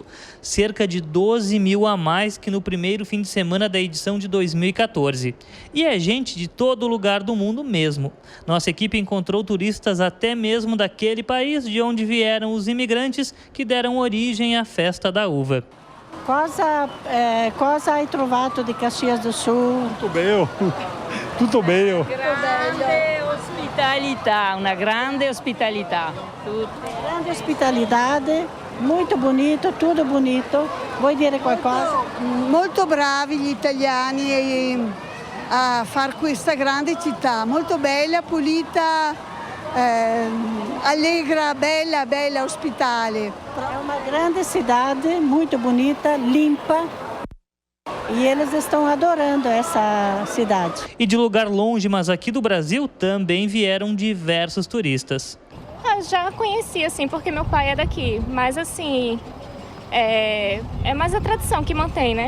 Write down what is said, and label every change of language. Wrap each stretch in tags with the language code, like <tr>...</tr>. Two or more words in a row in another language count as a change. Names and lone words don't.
<pt>Cerca de 12 mil a mais que no primeiro fim de semana da edição de 2014. E é gente de todo lugar do mundo mesmo. Nossa equipe encontrou turistas até mesmo daquele país de onde vieram os imigrantes que deram origem à Festa da Uva.</pt> <it>Cosa hai trovato di Caxias do Sul? Tutto bem. Tutto bem. Grande ospitalità, uma grande ospitalità. Grande ospitalità,</it> <pt>muito bonito, tudo bonito.</pt> <it>Vuoi dire qualcosa? Molto bravi gli italiani a fare questa grande città, molto bella, pulita, allegra, bella, ospitale.</it> <pt>É uma grande cidade, muito bonita, limpa. E eles estão adorando essa cidade. E de lugar longe, mas aqui do Brasil, também vieram diversos turistas. Já conheci, assim, porque meu pai é daqui. Mas, assim, é mais a tradição que mantém, né?</pt>